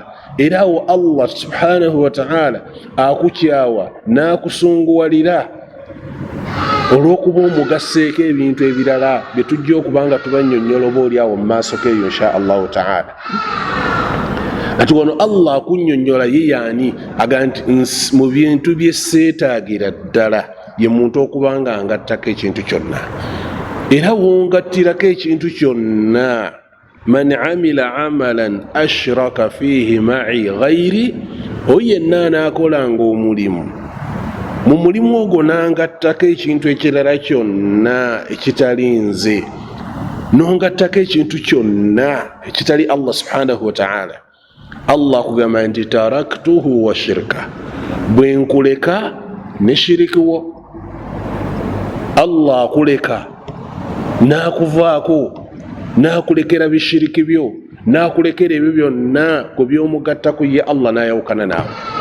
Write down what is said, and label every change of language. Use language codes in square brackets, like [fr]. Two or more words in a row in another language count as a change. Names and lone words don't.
[lg] Era awo Allah [ar] سبحانه وتعالى [lg] akukyawa n'akusunguwalira olw'okuba omugasseeko ebintu ebirala bye tujja okuba nga tubannyonnyola oba oli awo mu maaso geeyo [ar] إن شاء الله تعالى. [lg] Ati wano Allah akunnyonnyola ye yaani? Aga nti mu bintu bye seetaagira ddala ye muntu okuba nga ngattako ekintu kyonna. Era wongattirako ekintu kyonna, [ar] من عمل عملا أشرك فيه معي غيري, [lg] oyo yenna anaakolanga omulimu, mu mulimu ogwo nangattako ekintu ekirala kyonna ekitali nze, nongattako ekintu kyonna ekitali Allah [ar] سبحانه وتعالى, [lg] Allah akugamba nti [ar] تركته وشركه, [lg] bwe nkuleka ne shiriki wo. Allah akuleka n'akuvaako, n'akulekera bishiriki byo, n'akulekera ebyo byonna ku by'omugattako ye Allah n'ayawukana naawe.